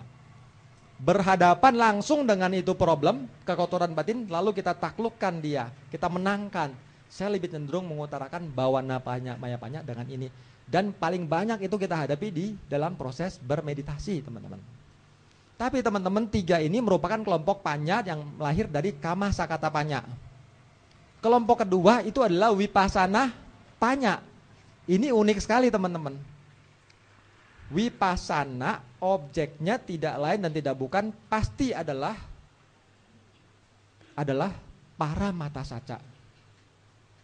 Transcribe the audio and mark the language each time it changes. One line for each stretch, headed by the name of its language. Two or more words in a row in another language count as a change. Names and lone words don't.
Indonesian: Berhadapan langsung dengan itu problem, kekotoran batin, lalu kita taklukkan dia, kita menangkan. Saya lebih cenderung mengutarakan
Pali: bawana maya panya
Indonesian: dengan ini. Dan paling banyak itu kita hadapi di dalam proses bermeditasi teman-teman. Tapi teman-teman 3 ini merupakan kelompok panya yang lahir dari
Pali: kama sakata panya.
Indonesian: Kelompok kedua itu adalah
Pali: wipasana panya.
Indonesian: Ini unik sekali teman-teman. Wipasana objeknya tidak lain dan tidak bukan, pasti adalah
Pali: para mata saca.